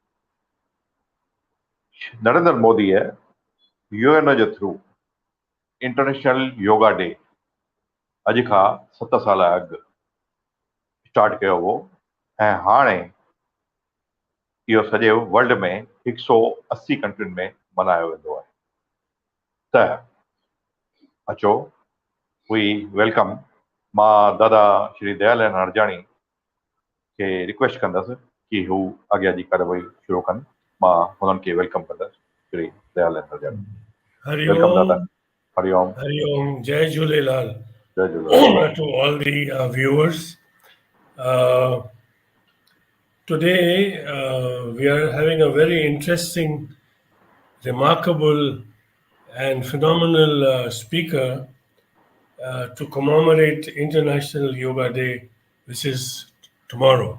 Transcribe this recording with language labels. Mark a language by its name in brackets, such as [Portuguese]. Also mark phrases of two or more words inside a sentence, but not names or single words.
[Sindhi] नरेंद्र मोदीअ यूएन जे थ्रू इंटरनेशनल योगा डे अॼु खां 7 साल अॻु स्टार्ट कयो हो ऐं हाणे इहो सॼे वर्ल्ड में 180 कंट्रियुनि में मल्हायो वेंदो आहे। त अचो [English] we welcome. [Sindhi] मां दादा श्री दयालन हरजाणी खे रिक्वेस्ट कंदुसि कि हू अॻियां जी कार्रवाई शुरू कनि। मां हुननि खे वेलकम कंदुसि। श्री दयालन हरजाणी, वेलकम दादा। हरिओम, हरिओम। हरिओम, Jai Jhulelal जय झूलेलाल। [English] to all the viewers. Uh, Today we are having a very interesting, remarkable, and phenomenal speaker to commemorate International Yoga Day, which is tomorrow.